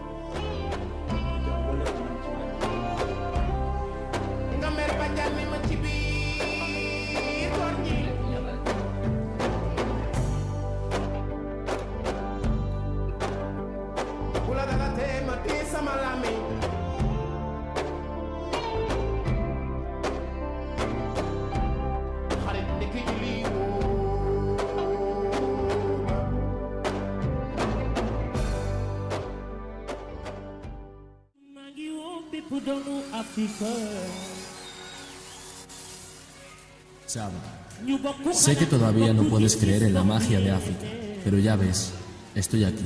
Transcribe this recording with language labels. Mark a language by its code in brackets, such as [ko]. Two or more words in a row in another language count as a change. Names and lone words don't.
[wo] nga mer ba jànni ma ci biir góor ñi bu la dara tee ma tee sama làmmiñ xarit ndekki ci lii [es] Chava, sé que todavía no puedes creer en la magia de África, pero ya ves, estoy aquí.